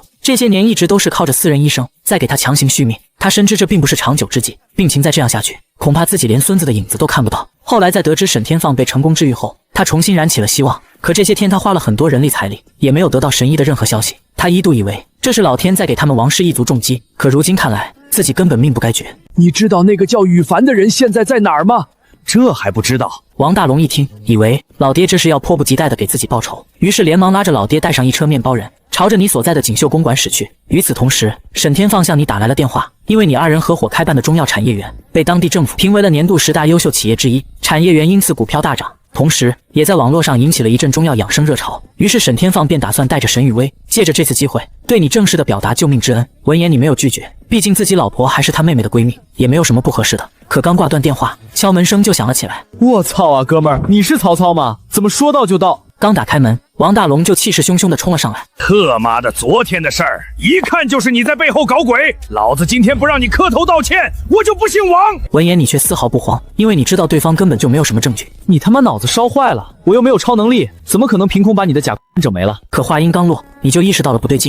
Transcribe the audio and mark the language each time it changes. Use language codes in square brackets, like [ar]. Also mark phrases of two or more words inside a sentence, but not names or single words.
[zh] 這些年一直都是靠着私人醫生在給他強行續命，他深知這並不是長久之計，病情再這樣下去，恐怕自己連孫子的影子都看不到。後來在得知沈天放被成功治癒後，他重新燃起了希望。可這些天他花了很多人力財力，也沒有得到神醫的任何消息。他一度以為這是老天在給他們王氏一族重擊，可如今看來，自己根本命不該絕。你知道那個叫羽凡的人現在在哪兒嗎？這還不知道？王大龍一聽，以為老爹這是要迫不及待地給自己報仇，於是連忙拉着老爹帶上一車麵包人，朝着你所在的錦繡公館駛去。與此同時，沈天放向你打來了電話，因為你二人合夥開辦的中藥產業園被當地政府評為了年度10大優秀企業之一，產業園因此股票大漲，同時也在網絡上引起了一陣中藥養生熱潮。於是沈天放便打算帶着沈雨薇，借着這次機會對你正式地表達救命之恩。聞言你沒有拒絕，畢竟自己老婆還是他妹妹的閨蜜，也沒有什麼不合適的。可剛掛斷電話，敲門聲就響了起來。我操啊，哥們兒，你是曹操嗎？怎麼說到就到？剛打開門，王大龍就氣勢洶洶地衝了上來。特媽的，昨天的事兒，一看就是你在背後搞鬼！老子今天不讓你磕頭道歉，我就不姓王！聞言你卻絲毫不慌，因為你知道對方根本就沒有什麼證據。你他媽腦子燒壞了，我又沒有超能力，怎麼可能憑空把你的假整沒了？可話音剛落，你就意識到了不對勁。